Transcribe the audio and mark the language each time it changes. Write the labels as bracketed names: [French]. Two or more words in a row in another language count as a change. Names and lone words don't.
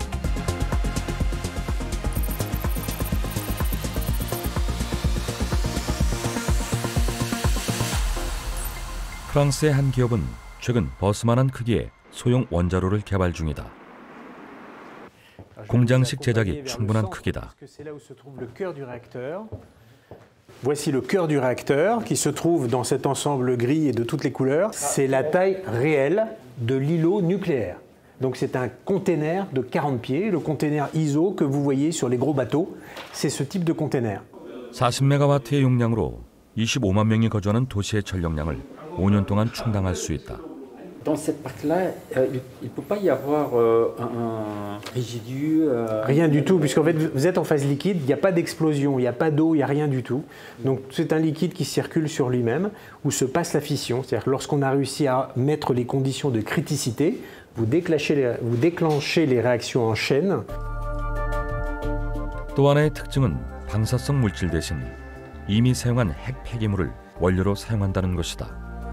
[Korean] 프랑스의 한 기업은 최근 버스만한 크기의 소형 원자로를 개발 중이다. 공장식 제작이 충분한 크기다. [French] Voici le cœur du réacteur qui se trouve dans cet ensemble gris et de toutes les couleurs. C'est la taille réelle de l'îlot nucléaire. Donc c'est un container de 40 pieds, le container ISO que vous voyez sur les gros bateaux. C'est ce type de container. [Korean] 40메가와트의 용량으로 25만 명이 거주하는 도시의 전력량을 5년 동안 충당할 수 있다. [French] Dans cette partie-là, il ne peut pas y avoir un résidu. Rien du tout, puisqu'en fait vous êtes en phase liquide, il n'y a pas d'explosion, il n'y a pas d'eau, il n'y a rien du tout. Donc c'est un liquide qui circule sur lui-même, où se passe la fission. C'est-à-dire que lorsqu'on a réussi à mettre les conditions de criticité, vous déclenchez les réactions en chaîne. [Korean] 또 하나의 특징은 방사성 물질 대신 이미 사용한 핵 폐기물을 원료로 사용한다는 것이다.